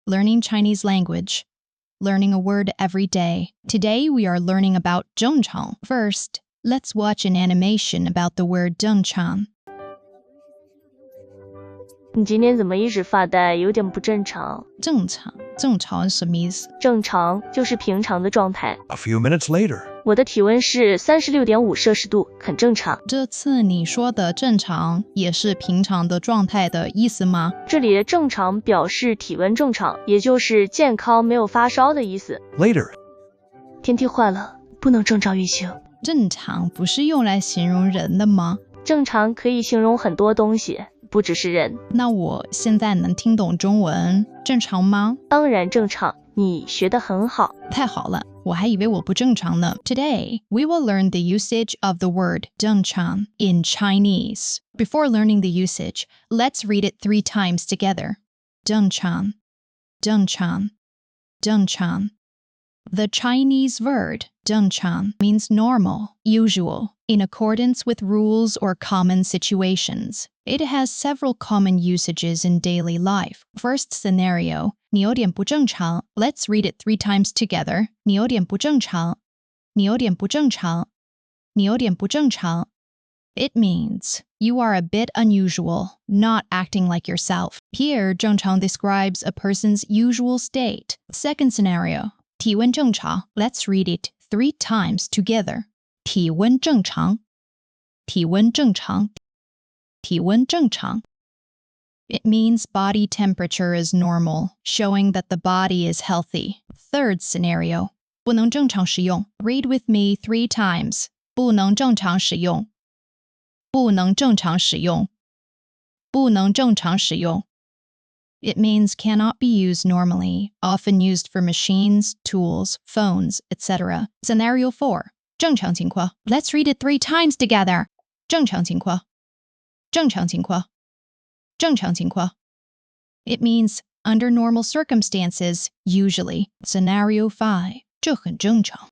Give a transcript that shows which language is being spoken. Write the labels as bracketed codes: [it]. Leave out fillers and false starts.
[en] learning Chinese language, learning a word every day. Today we are learning about 正常. First, let's watch an animation about the word 正常. [zh] 你今天怎么一直发呆，有点不正常。正常什么意思？正常就是平常的状态。 [en] A few minutes later. [zh] 我的体温是36.5摄氏度，很正常。这次你说的正常也是平常的状态的意思吗？这里的正常表示体温正常，也就是健康没有发烧的意思。 [en] Later. [zh] 天气坏了，不能正常运行。正常不是用来形容人的吗？正常可以形容很多东西，不只是人。那我现在能听懂中文，正常吗？当然正常，你学得很好。太好了，我还以为我不正常呢。 [en] Today, we will learn the usage of the word 正常 in Chinese. Before learning the usage, let's read it 3 times together. [zh] 正常, 正常, 正常. [en] The Chinese word 正常 means normal, usual, in accordance with rules or common situations. It has several common usages in daily life. First scenario, [zh] 你有点不正常. [en] Let's read it 3 times together. [zh] 你有点不正常.你有点不正常.你有点不正常. [en] It means you are a bit unusual, not acting like yourself. Here, 正常 describes a person's usual state. Second scenario, [zh] 体温正常. [en] Let's read it 3 times together. [zh] 体温正常.体温正常. 体温正常. [en] It means body temperature is normal, showing that the body is healthy. Third scenario, [zh] 不能正常使用. [en] Read with me 3 times. [zh] 不能正常使用. 不能正常使用.不能正常使用. [en] It means cannot be used normally, often used for machines, tools, phones, etc. Scenario 4, [zh] 正常情况. [en] Let's read it 3 times together. [zh] 正常情况.正常情况.正常情况. [en] It means under normal circumstances, usually. Scenario 5, [zh] 这很正常.